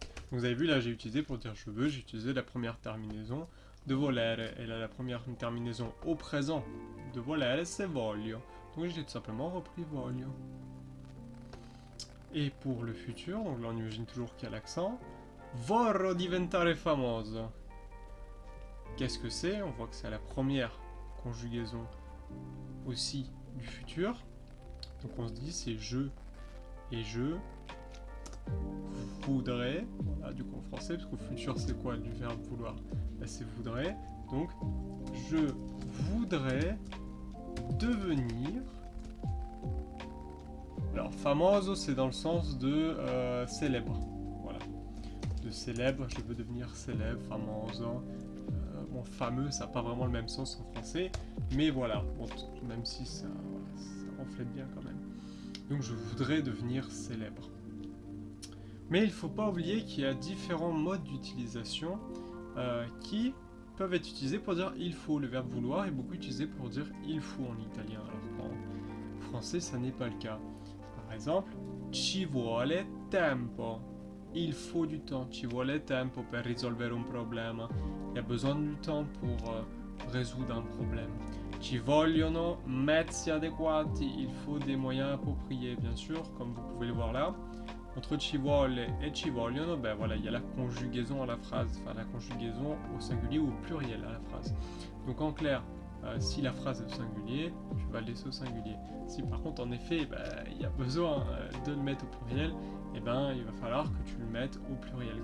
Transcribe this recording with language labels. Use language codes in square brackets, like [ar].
[fr] Donc vous avez vu là j'ai utilisé pour dire je veux, j'ai utilisé la première terminaison de volere. Et là la première terminaison au présent de volere c'est voglio. Donc j'ai tout simplement repris voglio. Et pour le futur, donc là on imagine toujours qu'il y a l'accent. [it] Vorrò diventare famoso. [fr] Qu'est-ce que c'est? On voit que c'est la première conjugaison aussi du futur. Donc on se dit c'est je et je voudrais. Voilà, du coup en français, parce qu'au futur c'est quoi du verbe vouloir? Là c'est voudrais. Donc je voudrais devenir. Alors famoso c'est dans le sens de célèbre. Voilà. De célèbre, je veux devenir célèbre, famoso. Bon, fameux, ça n'a pas vraiment le même sens en français, mais voilà, bon, même si ça reflète bien quand même. Donc je voudrais devenir célèbre. Mais il ne faut pas oublier qu'il y a différents modes d'utilisation qui peuvent être utilisés pour dire il faut. Le verbe vouloir est beaucoup utilisé pour dire il faut en italien, alors qu'en français ça n'est pas le cas. Par exemple, [it] ci vuole tempo. [fr] Il faut du temps. [it] Ci vuole tempo per risolvere un problema. [fr] Il y a besoin du temps pour résoudre un problème. [it] Ci vogliono mezzi adequati. [fr] Il faut des moyens appropriés, bien sûr, comme vous pouvez le voir là. Entre ci vuole et ci vogliono, ben voilà, il y a la conjugaison à la phrase, enfin la conjugaison au singulier ou au pluriel à la phrase. Donc en clair, si la phrase est au singulier, tu vas le laisser au singulier. Si par contre en effet il y a besoin de le mettre au pluriel, eh ben il va falloir que tu le mettes au pluriel.